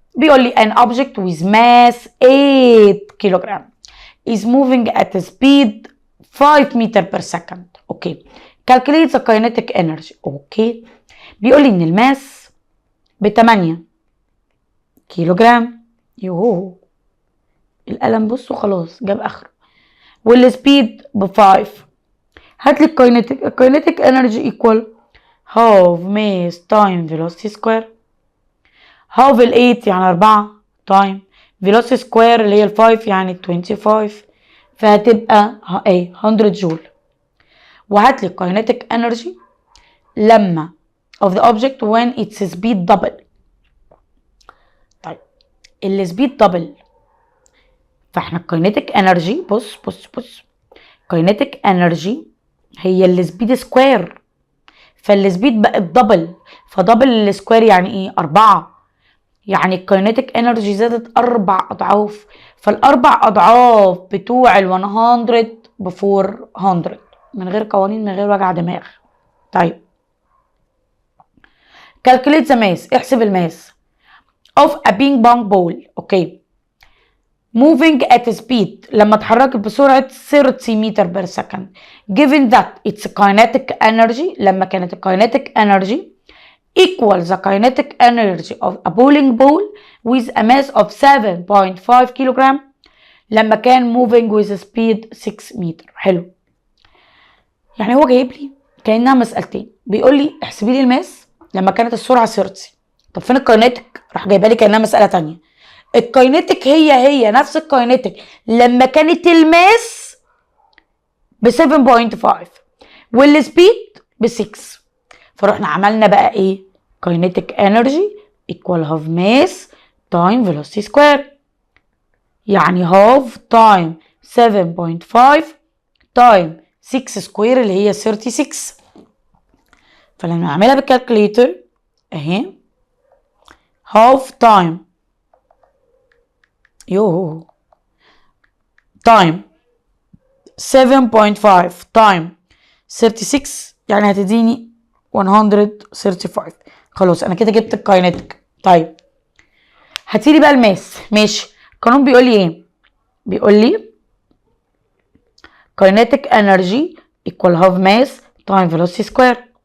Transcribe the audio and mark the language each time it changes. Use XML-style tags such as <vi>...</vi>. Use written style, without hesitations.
<ar>بيقول لي</ar> <en>an object with mass 8 kilogram is moving at a speed 5 meter per second. Okay calculate the kinetic energy.</en> <ar>اوكي بيقول لي ان الماس ب 8 كيلوغرام. يوهو القلم بصوا خلاص جاب اخره. والسبيد ب 5. هات لي</ar> <en>الكاينيتيك energy equal half mass time velocity square.</en> <ar>هاف ال 8 يعني 4</ar> <en>time velocity square</en> <ar>اللي هي ال 5 يعني 25، فهتبقى ايه 100 جول. وهات لي الكاينيتيك انرجي لما</ar> <en>of the object when its speed double.</en> <ar>طيب السبيد دبل، فاحنا الكاينيتيك انرجي بص كاينيتيك انرجي هي السبيد سكوير، فالسبيد بقت دبل، فدبل السكوير يعني ايه 4، يعني الكاينيتيك انرجي زادت 4 اضعاف، فالاربع اضعاف بتوع ال 100 ب 400 من غير قوانين من غير وجع دماغ.</ar> <en>طيب calculate the mass،</en> <ar>احسب الماس</ar> <en>of a ping pong ball. اوكي moving at speed</en> <ar>لما اتحركت بسرعة</ar> <en>30 متر per second given that its kinetic energy</en> <ar>لما كانت</ar> <en>kinetic energy equals the kinetic energy of a bowling ball with a mass of 7.5 kilogram</en> <ar>لما كان</ar> <en>moving with speed 6 meter.</en> <ar>حلو، يعني هو جايب لي كأنها مسألتين، بيقول لي احسبي لي الماس لما كانت السرعة 30. طب فين الكاينيتيك؟ راح جايبها لي كأنها مسألة تانية. الكاينيتيك هي نفس الكاينيتيك لما كانت الماس ب 7.5 والسبيد ب 6، فروحنا عملنا بقى ايه</ar> <en>kinetic energy equal half mass time velocity square,</en> <ar>يعني هاف تايم 7.5 تايم 6 سكوير اللي هي 36. فلما نعملها بالكالكوليتر اهي هاف تايم تايم 7.5 تايم 36 يعني هتديني 135. خلاص انا كده جبت الكاينيتيك. طيب هاتيلي بقى الماس. ماشي القانون بيقول لي</ar> <en>ايه؟ بيقول لي kinetic energy equal half mass time velocity square.</en>